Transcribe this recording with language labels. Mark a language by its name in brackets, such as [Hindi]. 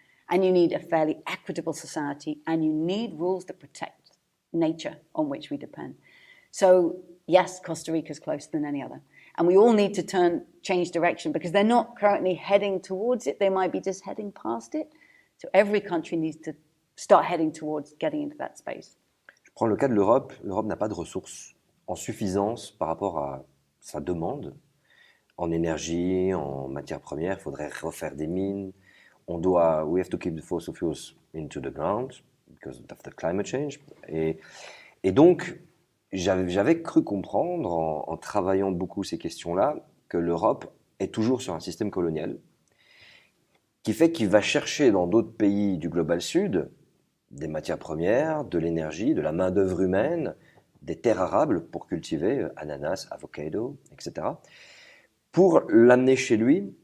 [English] And you need a fairly equitable society, and you need rules that protect nature on which we depend. So, yes, Costa Rica is closer than any other. And we all need to change direction, because they're not currently heading towards it. They might be just heading past it. So every country needs to start heading towards getting into that space. [French] Je prends le cas de l'Europe. L'Europe n'a pas de ressources en suffisance par rapport à sa demande en énergie, en matières premières. Il faudrait refaire des mines. [English] we have to keep the fossil fuels into the ground because of the climate change. [French] Et donc, j'avais cru comprendre, en travaillant beaucoup ces questions-là, que l'Europe est toujours sur un système colonial, qui fait qu'il va chercher dans d'autres pays du Global Sud des matières premières, de l'énergie, de la main-d'œuvre humaine, des terres arables pour cultiver ananas, avocado, etc., pour l'amener chez lui.